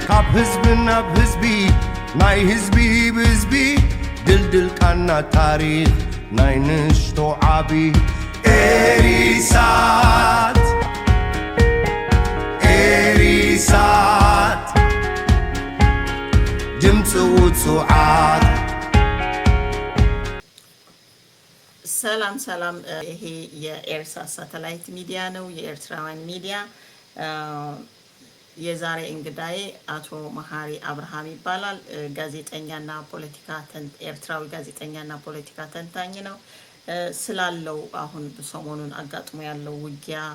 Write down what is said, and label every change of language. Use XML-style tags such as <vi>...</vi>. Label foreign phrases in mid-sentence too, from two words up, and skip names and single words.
<ti>ህዝብና ህዝቢ ናይ ህዝቢ ብህዝቢ ድልድል ቃና ታሪኽ ናይ ንሽቶ ዓቢ ኤሪሳት ኤሪሳት ድምፂ ውፅዓት</ti> <am>ሰላም ሰላም ይሄ የኤርሳት ሳተላይት ሚዲያ ነው የኤርትራውያን ሚዲያ የዛሬ እንግዳዬ አቶ መሐሪ አብርሃም ይባላል ጋዜጠኛና ፖለቲካ ኤርትራዊ ጋዜጠኛና ፖለቲካ ተንታኝ ነው ስላለው አሁን በሰሞኑን አጋጥሞ ያለው ውጊያ</am>